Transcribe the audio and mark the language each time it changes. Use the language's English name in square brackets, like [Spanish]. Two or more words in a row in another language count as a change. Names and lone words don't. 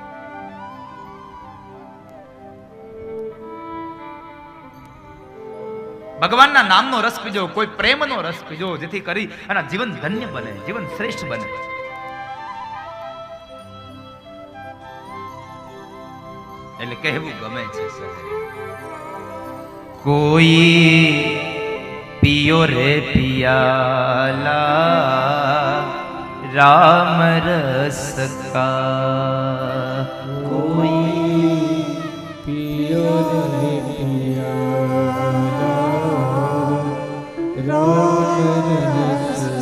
[Gujarati] ભગવાનના નામનો રસ પીજો, કોઈ પ્રેમનો રસ પીજો, જેથી કરી અને જીવન ધન્ય બને, જીવન શ્રેષ્ઠ બને. એટલે કહેવું ગમે છે સાહેબ, કોઈ [Hindi] पियो रे पियाला राम रस का, कोई पियो रे पियाला राम रस